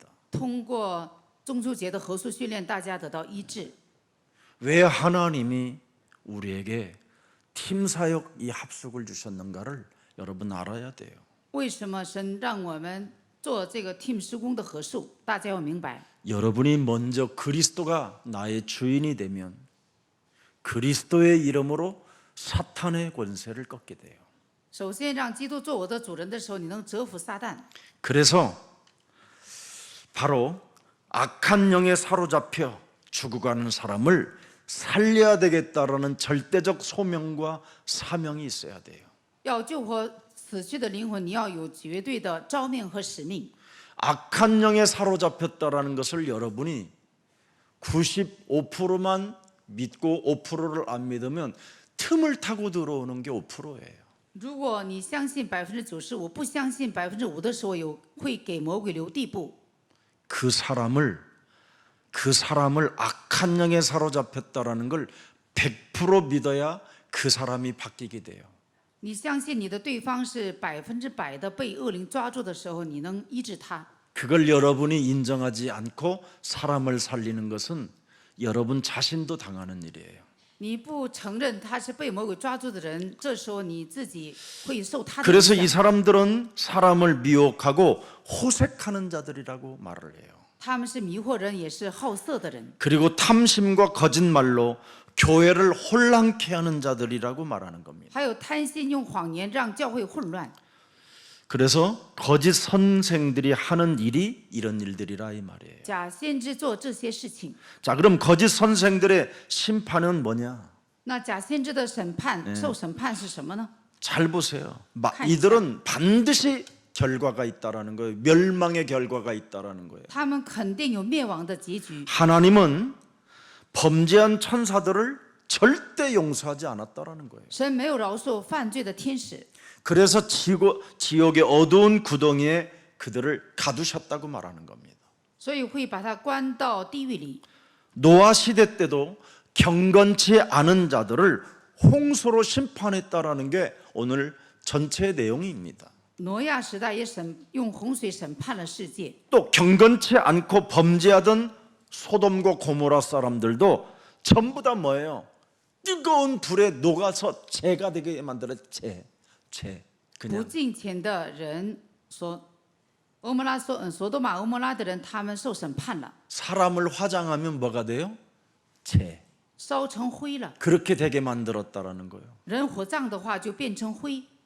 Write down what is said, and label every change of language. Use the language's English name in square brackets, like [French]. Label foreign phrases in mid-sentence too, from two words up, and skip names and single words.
[Chinese] 通过中秋节的合宿训练，大家得到医治。 [Korean] 왜 하나님이 우리에게 팀 사역 이 합숙을 주셨는가를 여러분 알아야 돼요. [Chinese] 为什么神让我们做这个 team 施工的合宿？大家要明白， [Korean] 여러분이 먼저 그리스도가 나의 주인이 되면 그리스도의 이름으로 사탄의 권세를 꺾게 돼요. [Chinese] 首先让基督做我的主人的时候，你能折服撒旦。 [Korean] 그래서 바로 악한 영에 사로잡혀 죽어가는 사람을 살려야 되겠다라는 절대적 소명과 사명이 있어야 돼요. [Chinese] 要救活死去的灵魂，你要有绝对的召命和使命。 [Korean] 악한 영에 사로잡혔다라는 것을 여러분이 95%만 믿고 5%를 안 믿으면 틈을 타고 들어오는 게 5%예요. [Chinese] 如果你相信95%，不相信5%的时候，会给魔鬼留地步。 [Korean] 그 사람을 악한 영에 사로잡혔다라는 걸 100% 믿어야 그 사람이 바뀌게 돼요. [Chinese] 你相信你的对方是100%的被恶灵抓住的时候，你能医治他。 [Korean] 그걸 여러분이 인정하지 않고 사람을 살리는 것은 여러분 자신도 당하는 일이에요. [Chinese] 你不承认他是被魔鬼抓住的人，这时候你自己会受他的影 [Korean] 그래서 이 [Chinese] 响。 [Korean] 사람들은 사람을 미혹하고 호색하는 자들이라고 말을 해요. [Chinese] 他们是迷惑人，也是好色的人， [Korean] 그리고 탐심과 거짓말로 교회를 혼란케 하는 자들이라고 말하는 겁니다. [Chinese] 还有贪心用谎言让教会混乱。 [Korean] 그래서 거짓 선생들이 하는 일이 이런 일들이라 이 말이에요. [Chinese] 假先知做这些事情， [Korean] 자, 그럼 거짓 선생들의 심판은 뭐냐? [Chinese] 那假先知的审判、受审判是什么呢？ [Korean] 잘 보세요. [Chinese] 看一下。 [Korean] 이들은 반드시 결과가 있다라는 거예요. 멸망의 결과가 있다라는 거예요. [Chinese] 他们肯定有灭亡的结局。 [Korean] 하나님은 범죄한 천사들을 절대 용서하지 않았다라는 거예요. [Chinese] 神没有饶恕犯罪的天使， [Korean] 그래서 지옥의 어두운 구덩이에 그들을 가두셨다고 말하는 겁니다. [Chinese] 所以会把他关到地狱里。 [Korean] 노아 시대 때도 경건치 않은 자들을 홍수로 심판했다라는 게 오늘 전체 내용입니다. [Chinese] 挪亚时代也用洪水审判了世界。 [Korean] 또 경건치 않고 범죄하던 소돔과 고모라 사람들도 전부 다 뭐예요? 뜨거운 불에 녹아서 재가 되게 만들어 재 [Chinese] 不 [Korean] 그냥 [Chinese] 敬虔的人，所多玛、俄摩拉的人，他们受审判了， [Korean] 사람을 화장하면 뭐가 돼요? 재 [Chinese] 烧成灰了。 [Korean] 그렇게 되게 만들었다라는 거예요. [Chinese] 人火葬的话就变成灰。